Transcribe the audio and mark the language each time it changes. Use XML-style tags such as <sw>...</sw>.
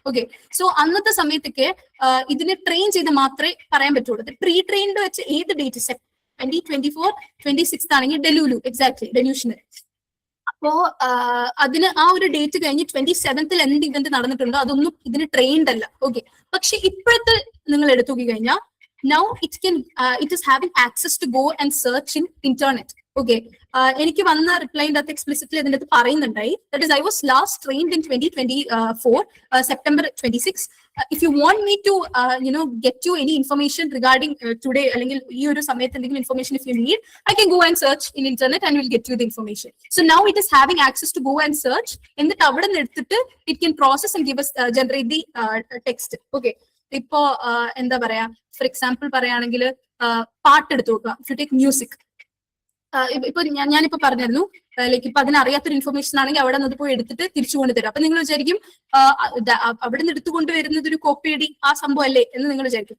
<ml>Okay, so അന്നത്തെ സമയത്തൊക്കെ ഇതിനെ ട്രെയിൻ ചെയ്ത് മാത്രമേ പറയാൻ പറ്റുള്ളൂ. പ്രീ ട്രെയിൻഡ് വെച്ച് ഏത് ഡേറ്റ് 2024, 26 ആണെങ്കിൽ ഡെലൂലു, എക്സാക്ട്ലി ഡെലൂഷന്. അപ്പോ അതിന് ആ ഒരു ഡേറ്റ് കഴിഞ്ഞ് 27th എന്ത് ഇവന്റ് നടന്നിട്ടുണ്ടോ അതൊന്നും ഇതിന് ട്രെയിൻഡ് അല്ല. ഓക്കെ, പക്ഷെ ഇപ്പോഴത്തെ നിങ്ങൾ എടുത്തു നോക്കി കഴിഞ്ഞാൽ</ml> <en>now it is having access to go and search in internet. Okay,</en> <ml>എനിക്ക് വന്ന റിപ്ലൈൻ്റെ അകത്ത് എക്സ്പ്ലിസിറ്റ്ലി അതിൻ്റെ അകത്ത് പറയുന്നുണ്ടായി,</ml> <en>that is I was last trained in 2024, September 26. If you want me to get you any information regarding today</en> <ml>അല്ലെങ്കിൽ ഈ ഒരു സമയത്ത് എന്തെങ്കിലും</ml> <en>information if you need, I can go and search in internet and will get you the information. So now it is having access to go and search,</en> <ml>എന്നിട്ട് അവിടെ നിന്ന് എടുത്തിട്ട്</ml> <en>it can process and give us generate the text.</en> <ml>Okay, ഇപ്പോ എന്താ പറയാ, for example പറയുകയാണെങ്കിൽ പാട്ട് എടുത്തു നോക്കുക.</ml> <en>if you take music,</en> <ml>ഇപ്പൊ ഞാനിപ്പോ പറഞ്ഞിരുന്നു, ലൈക്ക് ഇപ്പൊ അതിനറിയാത്തൊരു ഇൻഫർമേഷൻ ആണെങ്കിൽ അവിടെ നിന്ന് പോയി എടുത്തിട്ട് തിരിച്ചു കൊണ്ടുതരും. അപ്പൊ നിങ്ങൾ വിചാരിക്കും അവിടെ നിന്ന് എടുത്തുകൊണ്ട് വരുന്നത് ഒരു കോപ്പി അടി ആ സംഭവം അല്ലേ എന്ന് നിങ്ങൾ വിചാരിക്കും.</ml>